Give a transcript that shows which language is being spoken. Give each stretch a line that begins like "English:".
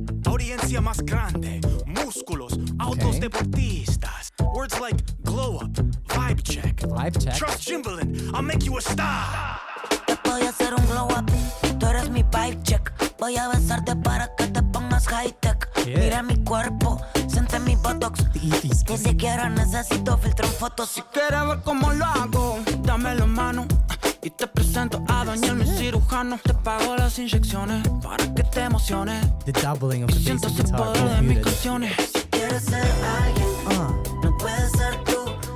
Spanish: Audiencia más grande, músculos, autos deportistas.
English: Words like glow up, vibe check. Trust Jimbalin, I'll make you a star.
Spanish: Te voy a hacer un glow up, tú eres mi vibe check. Voy a besarte para que te pongas high tech. Mira mi cuerpo, siente mi botox. Ni siquiera necesito filtrar fotos. Si quieres ver cómo lo hago, dame la mano. Y te presento a Daniel, mi cirujano. Te pago las inyecciones para que te emociones.
English: The doubling of the bass and guitar, both muted.
Spanish: Si quieres ser alguien, no puedes ser tú.